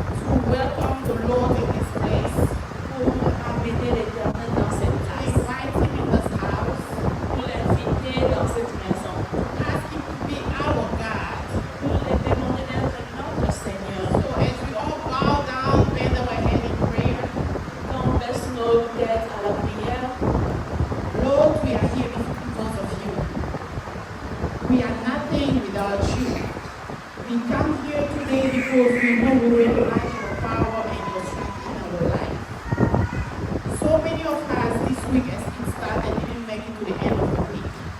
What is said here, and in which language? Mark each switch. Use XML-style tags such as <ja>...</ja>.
<en>to welcome the Lord in this place,</en> <fr>pour amener l'Éternel dans cette</fr> <en>to place, invite Him in this house,</en> <fr>pour l'inviter dans cette maison,</fr> <en>to ask Him to be our God.</en> <fr>pour lui demander d'être notre Seigneur.</fr> <en>So as we all bow down, bend our head in prayer,</en> <fr>Quand on baisse nos têtes à la prière,</fr> <en>Lord, we are here because of you. We are nothing without you. We come here today because we know we recognize your power and your strength in our life. So many of us this week as it started didn't make it to the end of the week.</en>